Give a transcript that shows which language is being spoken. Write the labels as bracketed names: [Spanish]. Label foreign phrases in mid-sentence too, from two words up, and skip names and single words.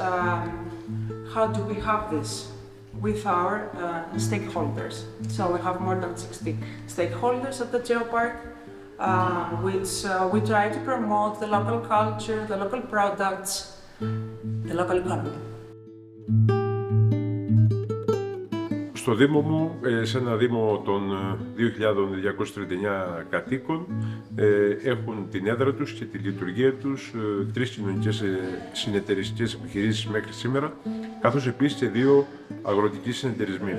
[English] How do we have this? With our stakeholders. So we have more than 60 stakeholders at the geopark, which we try to promote the local culture, the local products, the local economy. [Greek] Στο Δήμο μου, σε ένα Δήμο των 2.239 κατοίκων, έχουν την έδρα τους και τη λειτουργία τους 3 κοινωνικές συνεταιριστικές επιχειρήσεις μέχρι σήμερα, καθώς επίσης και 2 αγροτικοί συνεταιρισμοί.